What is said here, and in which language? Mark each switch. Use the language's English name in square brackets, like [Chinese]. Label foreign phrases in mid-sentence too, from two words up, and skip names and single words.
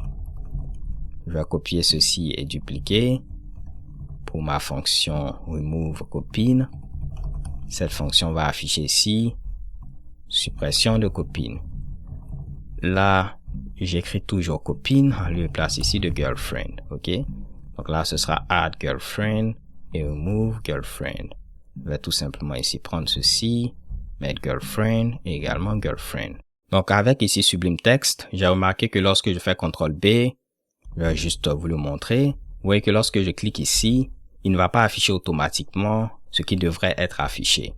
[French] Je vais copier ceci et dupliquer. Pour ma fonction remove copine, cette fonction va afficher ici suppression de copine. Là, j'écris toujours copine en lieu et place ici de girlfriend. Ok? Donc là, ce sera [English] add girlfriend [French] et [English] remove girlfriend. [French] Je vais tout simplement ici prendre ceci, mettre girlfriend et également girlfriend. Donc avec ici Sublime Text, j'ai remarqué que lorsque je fais CTRL B, je vais juste vous le montrer. Vous voyez que lorsque je clique ici, il ne va pas afficher automatiquement ce qui devrait être affiché.